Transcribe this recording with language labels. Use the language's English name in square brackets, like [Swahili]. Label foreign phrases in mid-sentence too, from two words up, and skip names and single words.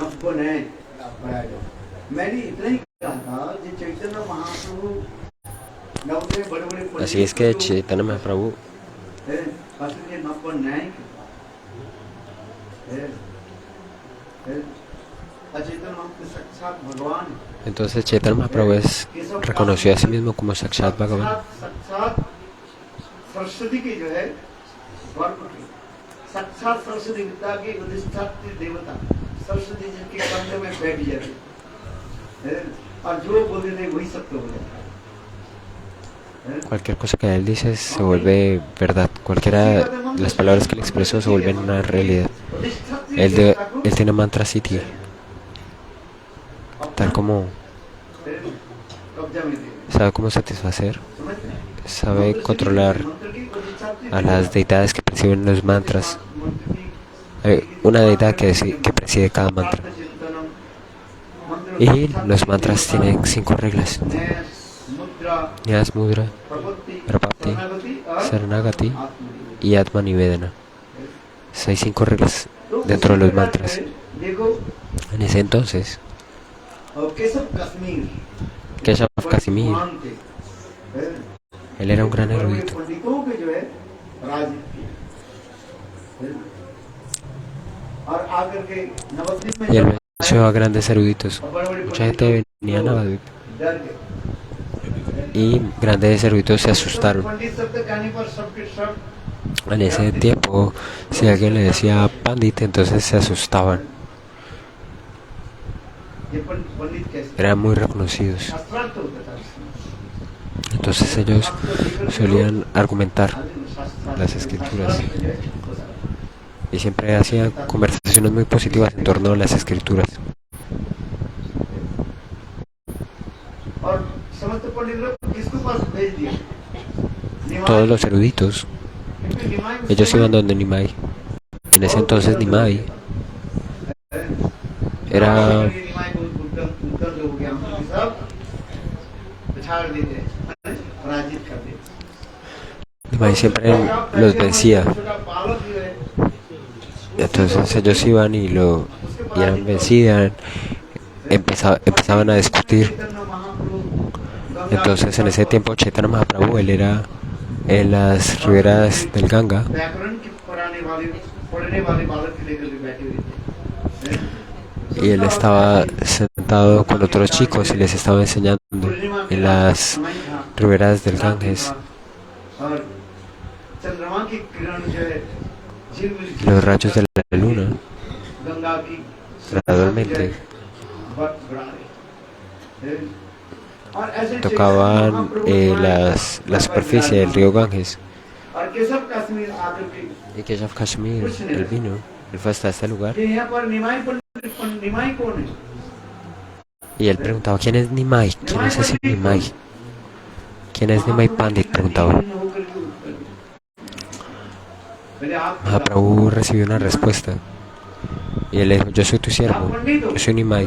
[Spanish] Así es que Chaitanya Mahaprabhu entonces Chaitanya Mahaprabhu reconoció a sí mismo como [Hindi] साक्षात भगवान. सरस्वती की जो है वर्ग की साक्षात सरस्वती विद्या की अधिष्ठात्री देवता सरस्वती जी के कंधे में बैठ जाती है और जो बोले थे वही सत्य हो जाता है। [Spanish] Cualquier cosa que él dice se vuelve verdad. Cualquiera de las palabras que él expresó se vuelven una realidad. Él tiene mantra Siddhi, tal como [Hindi] कब्जा में थे [Spanish] sabe cómo satisfacer, [Hindi] समझते हैं [Spanish] sabe controlar a las deidades que perciben los mantras. Hay una deidad que preside cada mantra. Y los mantras tienen 5 reglas: Nyas, Mudra, Prapatti, Saranagati y Atma Nivedana. Hay 5 reglas dentro de los mantras. [Hindi] देखो [Spanish] En ese entonces, [Hindi] केशव कश्मीर [Spanish] Keshav Casimir. [Hindi] मान के, [Spanish] Él era un gran [Hindi] बड़े [Spanish] erudito. [Hindi] पंडितों के जो है पराजित किया, और आकर के नवद्वीप में [Spanish] Y él [Hindi] जब [Spanish] venció a grandes eruditos. [Hindi] और बड़े-बड़े [Spanish] Mucha gente venía a Navadvip [Hindi] डर गए। [Spanish] y grandes eruditos se asustaron. [Hindi] पंडित शब्द कहने पर सबके सब [Spanish] En ese tiempo, si alguien le decía Pandit, entonces se asustaban. [Hindi] ये पंडित कैसे [Spanish] Eran muy reconocidos. [Hindi] शास्त्रार्थ होता था इसमें। [Spanish] Entonces ellos solían argumentar [Hindi] शास्त्रार्थ [Spanish] las escrituras [Hindi] शास्त्रार्थ जो है, वो सारा। [Spanish] y siempre hacían conversaciones muy positivas en torno a las escrituras. [Hindi] और समस्त पंडित लोग किसके पास भेज दिए? निमाई। [Spanish] Todos los eruditos, [Hindi] क्योंकि निमाई उस [Spanish] ellos [Hindi] समय [Spanish] iban donde Nimai. En ese entonces Nimai era, [Hindi] निमाई को उद्दंड हो गया, हम लोग सब पिछाड़ देते हैं, पराजित कर देते हैं। [Spanish] Nimai siempre los vencía. [Hindi] छोटा बालक जो है, [Spanish] Entonces ellos iban y eran vencidas, empezaban a discutir. [Hindi] चैतन्य महाप्रभु गंगा [Spanish] Entonces en ese tiempo Chaitanya Mahaprabhu, él era en las riberas del Ganga [Hindi] व्याकरण की पढ़ने वाले बालक के लेकर के बैठे हुए थे। [Spanish] y él estaba sentado con otros chicos y les estaba enseñando en las riberas del Ganges. [Hindi] और चंद्रमा की किरण जो है झिलमिल [Spanish] Los rayos de la luna [Hindi] गंगा की [Spanish] gradualmente [Hindi] बढ़ा रहे हैं। और ऐसे [Spanish] tocaban [Hindi] महाप्रभु [Spanish] la superficie del río Ganges. [Hindi] और केशव कश्मीर आकर के [Spanish] Y Keshav Kashmir, él vino, él fue hasta este lugar [Hindi] कि यहाँ पर निमाई कौन है? [Spanish] y él preguntaba, ¿quién es Nimai? ¿Quién es ese Nimai? ¿Quién es Nimai Pandit? Preguntaba. [Hindi] होकर के उत्तर दिया। पहले आप [Spanish] Mahaprabhu recibió una respuesta y él le dijo, yo soy tu [Hindi] आप [Spanish] siervo, [Hindi] पंडित हो? [Spanish] yo soy Nimai.